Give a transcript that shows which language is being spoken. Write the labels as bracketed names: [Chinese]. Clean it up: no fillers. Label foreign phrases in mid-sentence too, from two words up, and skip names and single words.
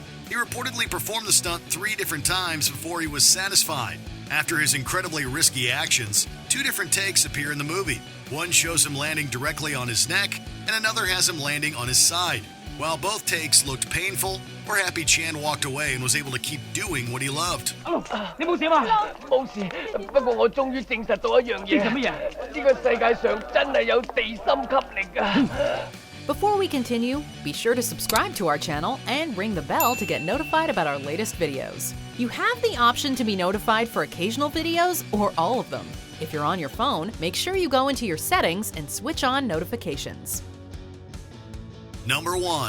[English] He reportedly performed the stunt 3 different times before he was satisfied. After his incredibly risky actions, 2 different takes appear in the movie. One shows him landing directly on his neck, and another has him landing on his side. While both takes looked painful, We're happy Chan walked away and was able to keep doing what he loved. [Cantonese] 你冇事嘛？冇事，不過我終於證實到一樣嘢。證實乜嘢？呢個世界上真係有地心吸力㗎。 [English] Before we continue, be sure to subscribe to our channel and ring the bell to get notified about our latest videos. You have the option to be notified for occasional videos or all of them. If you're on your phone, make sure you go into your settings and switch on notifications. Number 1.